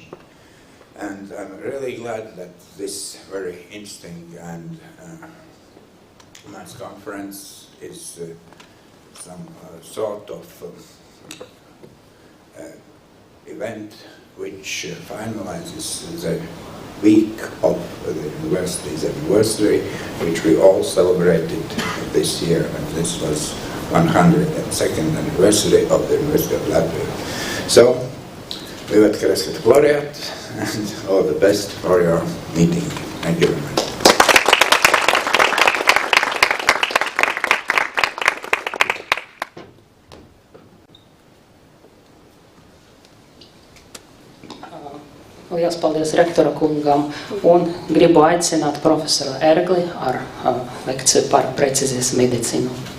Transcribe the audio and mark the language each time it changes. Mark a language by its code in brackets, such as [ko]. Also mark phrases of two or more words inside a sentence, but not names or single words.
[en] And I'm really glad that this very interesting and nice conference is some sort of event which finalizes the week of the university's anniversary, which we all celebrated this year, and this was 102nd anniversary of the University of Latvia. So, we would Kreskat Laureate, and all the best for your meeting. Thank you very much. [lv] Liels paldies rektora kungam un gribu aicināt profesoru Ergli ar lekciju par precīzijas medicīnu.